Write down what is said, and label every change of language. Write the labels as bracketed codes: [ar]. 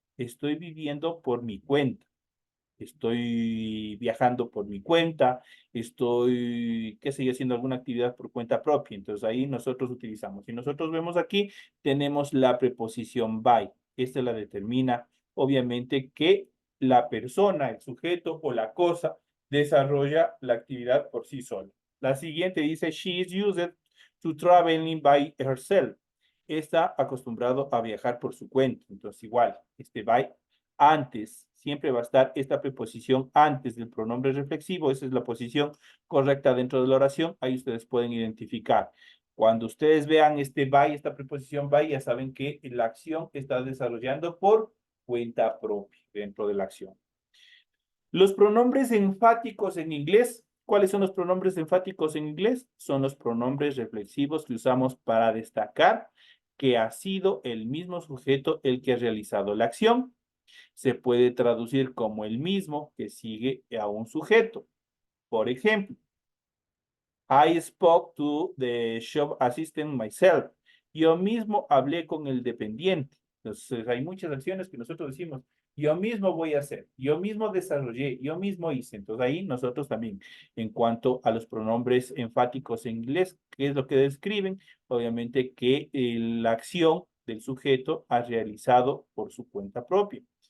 [es] Estoy viviendo por mi cuenta. Estoy viajando por mi cuenta, estoy, qué sé yo, haciendo alguna actividad por cuenta propia. Entonces ahí nosotros utilizamos. Si nosotros vemos aquí, tenemos la preposición by. Esta la determina, obviamente, que la persona, el sujeto o la cosa desarrolla la actividad por sí sola. La siguiente dice, [en] she is used to traveling by herself. [es] Está acostumbrado a viajar por su cuenta. Entonces igual, este by antes, siempre va a estar esta preposición antes del pronombre reflexivo, esa es la posición correcta dentro de la oración, ahí ustedes pueden identificar. Cuando ustedes vean este by, esta preposición by, ya saben que la acción está desarrollando por cuenta propia dentro de la acción. Los pronombres enfáticos en inglés, ¿cuáles son los pronombres enfáticos en inglés? Son los pronombres reflexivos que usamos para destacar que ha sido el mismo sujeto el que ha realizado la acción. Se puede traducir como el mismo que sigue a un sujeto. Por ejemplo, [en] I spoke to the shop assistant myself. [es] Yo mismo hablé con el dependiente. Entonces, hay muchas acciones que nosotros decimos, yo mismo voy a hacer, yo mismo desarrollé, yo mismo hice. Entonces, ahí nosotros también, en cuanto a los pronombres enfáticos en inglés, ¿qué es lo que describen? Obviamente que la acción del sujeto ha realizado por su cuenta propia.